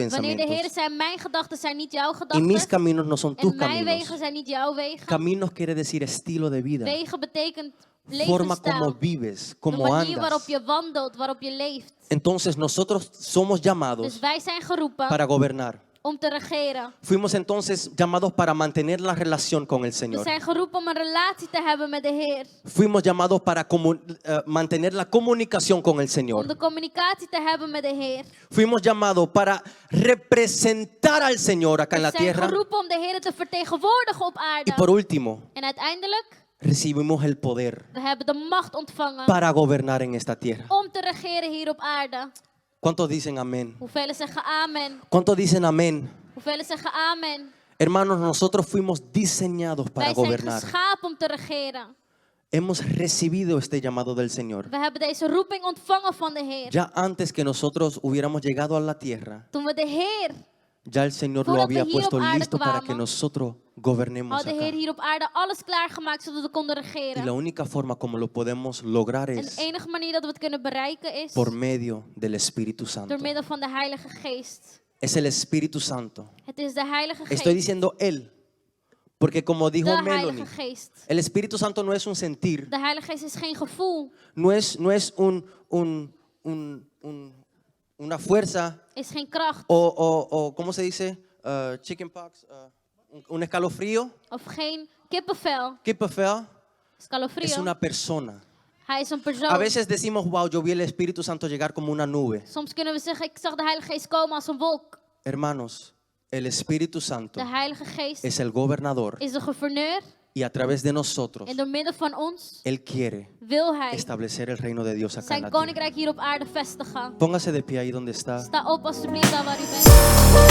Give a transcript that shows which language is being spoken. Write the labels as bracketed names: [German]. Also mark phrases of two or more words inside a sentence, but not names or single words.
[Dutch] Wanneer de Heer [Spanish] pensamientos [Dutch] zei, mijn gedachten zijn niet jouw [Spanish] y mis [Dutch] gedachten [Spanish] caminos no son tus [Dutch] en mijn wegen [Spanish] caminos. [Dutch] zijn niet jouw wegen. [Spanish] Caminos quiere decir estilo de vida, [Dutch] Wegen betekent [Spanish] forma como [Dutch] levensstijl. [Spanish] vives, [Dutch] De [Spanish] como [Dutch] manier waarop [Spanish] andas. [Dutch] je wandelt, waarop je leeft. [Spanish] Entonces nosotros somos [Dutch] Dus [Spanish] llamados [Dutch] wij zijn geroepen [Spanish] para gobernar. [Dutch] om te regeren. [Spanish] Fuimos entonces llamados para mantener la relación con el [Dutch] We [Spanish] Señor. [Dutch] zijn geroepen om een relatie te hebben met de Heer. [Spanish] Fuimos llamados para mantener la comunicación con el [Dutch] Om [Spanish] Señor. [Dutch] de communicatie te hebben met de Heer. [Spanish] Fuimos llamados para representar al Señor acá en la [Dutch] We zijn [Spanish] tierra. [Dutch] geroepen om de Heer te vertegenwoordigen op [Spanish] Y [Dutch] aarde. [Spanish] por último, [Dutch] En uiteindelijk, [Spanish] recibimos el poder [Dutch] we hebben de macht ontvangen [Spanish] para gobernar en esta tierra. [Dutch] om te regeren hier op aarde. [Spanish] ¿Cuántos dicen amén? [Dutch] Hoeveel zeggen amen? [Spanish] ¿Cuántos dicen amén? [Dutch] Hoeveel zeggen amen? [Spanish] Hermanos, nosotros fuimos diseñados para [Dutch] Wij zijn [Spanish] gobernar. [Dutch] geschapen om te regeren. [Spanish] Hemos recibido este llamado del Señor. [Dutch] We hebben deze roeping ontvangen van de Heer. [Spanish] Ya antes que nosotros hubiéramos llegado a la tierra, [Dutch] Toen we de Heer, [Spanish] ya el Señor lo [Dutch] Voordat [Spanish] había [Dutch] we hier op [Spanish] puesto [Dutch] aarde [Spanish] listo para que [Dutch] kwamen, [Spanish] nosotros gobernemos [Dutch] had de [Spanish] acá. [Dutch] Heer hier op aarde alles klaargemaakt zodat we konden [Spanish] Y la [Dutch] regeren. [Spanish] única forma como lo podemos lograr [Dutch] En de [Spanish] es [Dutch] enige manier dat we het kunnen bereiken is [Spanish] por medio del Espíritu Santo. [Dutch] door middel van de Heilige Geest. [Spanish] Es el Espíritu Santo. [Dutch] Het is de Heilige [Spanish] Estoy [Dutch] Geest. [Spanish] diciendo Él, porque como dijo [Dutch] De [Spanish] Melanie, [Dutch] Heilige Geest. [Spanish] el Espíritu Santo no es un sentir, [Dutch] De Heilige Geest is geen gevoel, [Spanish] no es una fuerza [Dutch] is geen kracht [Spanish] o ¿cómo se dice? Chickenpox, un escalofrío. [Dutch] of geen kippenvel. [Spanish] Kippenvel es Escalofrío. una persona. [Dutch] Hij is een persoon. [Spanish] A veces decimos, wow, yo vi el Espíritu Santo llegar como una nube. [Dutch] Soms kunnen we zeggen, ik zag de Heilige Geest komen als een wolk. [Spanish] Hermanos, el Espíritu Santo [Dutch] De Heilige Geest [Spanish] es el gobernador [Dutch] is de gouverneur. [Spanish] y a través de nosotros, [Dutch] En door middel van ons [Spanish] Él quiere [Dutch] wil Hij [Spanish] establecer el reino de Dios acá en [Dutch] zijn [Spanish] la tierra. [Dutch] koninkrijk hier op aarde vestigen. [Spanish] Póngase de pie ahí donde está. [Dutch] Sta op alstublieft daar waar u bent.